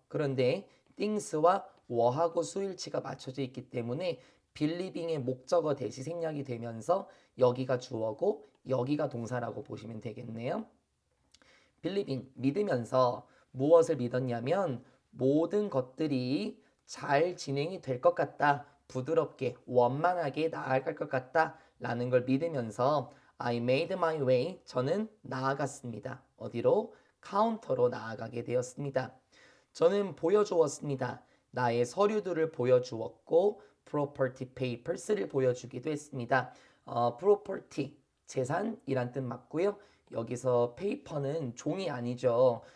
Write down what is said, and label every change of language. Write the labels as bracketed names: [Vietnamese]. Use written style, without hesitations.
[Korean] 그런데 things와 were하고 수일치가 맞춰져 있기 때문에 believing의 목적어 대시 생략이 되면서 여기가 주어고 여기가 동사라고 보시면 되겠네요. believing 믿으면서 무엇을 믿었냐면 모든 것들이 잘 진행이 될 것 같다. 부드럽게 원만하게 나아갈 것 같다 라는 걸 믿으면서 [English] I made my way. [Korean] 저는 나아갔습니다. 어디로? 카운터로 나아가게 되었습니다. 저는 보여주었습니다. 나의 서류들을 보여주었고 [English] property papers [Korean] 를 보여주기도 했습니다. property, 재산이란 뜻 맞고요. 여기서 paper는 종이 아니죠.